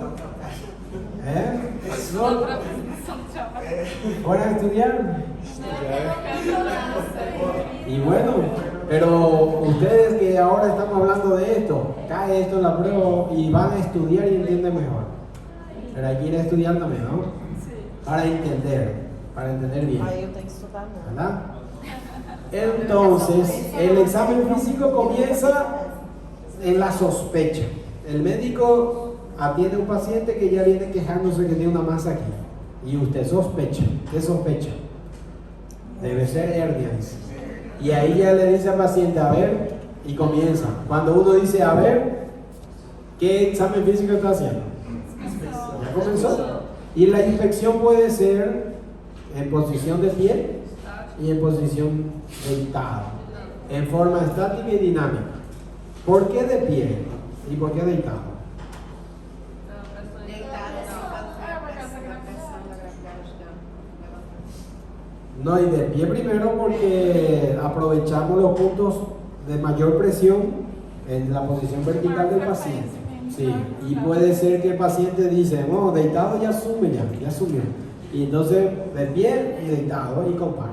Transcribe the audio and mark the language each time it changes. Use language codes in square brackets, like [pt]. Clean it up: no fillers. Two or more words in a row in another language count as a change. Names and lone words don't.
[es] No, ¿fuera a estudiar? Y bueno, pero ustedes que ahora estamos hablando de esto, cae esto en la prueba y van a estudiar y entienden mejor. Pero hay que ir a estudiar también, ¿no? Para entender bien. [pt] Aí eu tenho que estudar muito. [es] ¿Verdad? Entonces, el examen físico comienza en la sospecha. El médico atiende a un paciente que ya viene quejándose que tiene una masa aquí. Y usted sospecha. ¿Qué sospecha? Debe ser hernia, dice. Y ahí ya le dice al paciente, a ver, y comienza. Cuando uno dice, a ver, ¿qué examen físico está haciendo? Ya comenzó. Y la inspección puede ser en posición de pie y en posición deitado, en forma estática y dinámica. ¿Por qué de pie y por qué deitado? [pt] Deitada assim, pra pressão da gravidade. [es] No, y de pie primero porque aprovechamos los puntos de mayor presión en la posición vertical del paciente. Sí, y puede ser que el paciente dice, no, deitado ya asume, ya asumió. Y entonces de pie y deitado y compara.